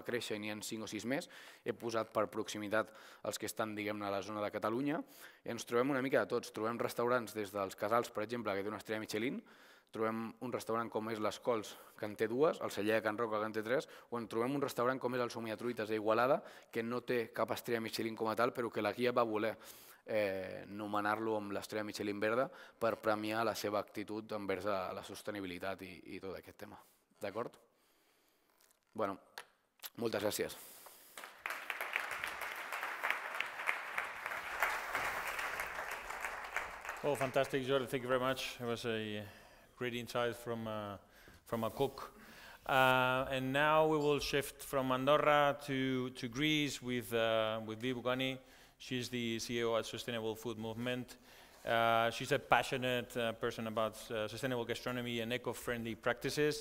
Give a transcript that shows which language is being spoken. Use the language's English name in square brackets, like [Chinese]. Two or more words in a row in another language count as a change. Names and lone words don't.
[Catalan] créixer i n'hi ha 5 o 6 més, he posat per proximitat els que estan, diguem-ne, a la zona de Catalunya, i ens trobem una mica de tots, trobem restaurants des dels Casals, per exemple, que té una estrella Michelin, trobem un restaurant com és Les Cols, que en té 2, el Celler de Can Roca, que en té 3, o en trobem un restaurant com és el Somiatruites d'Igualada, que no té cap estrella Michelin com a tal, però que la guia va voler nomenar-lo amb l'estrella Michelin verda per premiar la seva actitud envers la sostenibilitat i tot aquest tema. D'acord? Bueno, moltes gràcies. [English] Oh, fantastic, Jordi. Thank you very much. It was a great insight from a cook. And now we will shift from Andorra to Greece with Viv Ugani. She's the CEO at Sustainable Food Movement. She's a passionate person about sustainable gastronomy and eco-friendly practices.